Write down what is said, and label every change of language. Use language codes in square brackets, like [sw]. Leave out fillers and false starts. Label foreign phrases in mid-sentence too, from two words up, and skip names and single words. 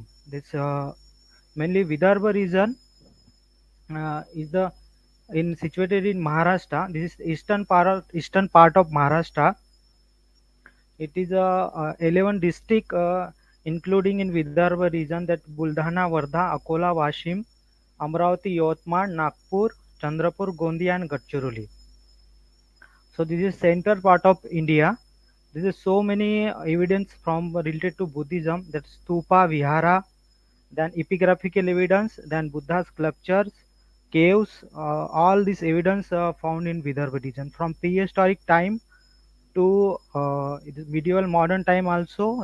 [en] This mainly Vidarbha region is the in situated in Maharashtra. This is eastern part of Maharashtra. It is a 11 district including in Vidarbha region, that Buldhana, Wardha, Akola, Washim, Amravati, Yotman, Nagpur, Chandrapur, Gondia and Gadchiroli. So this is center part of India. There is so many evidence from related to Buddhism, that stupa, vihara, then epigraphical evidence, then Buddha sculptures, caves, all this evidence found in Vidarbha region from prehistoric time to it is medieval modern time also.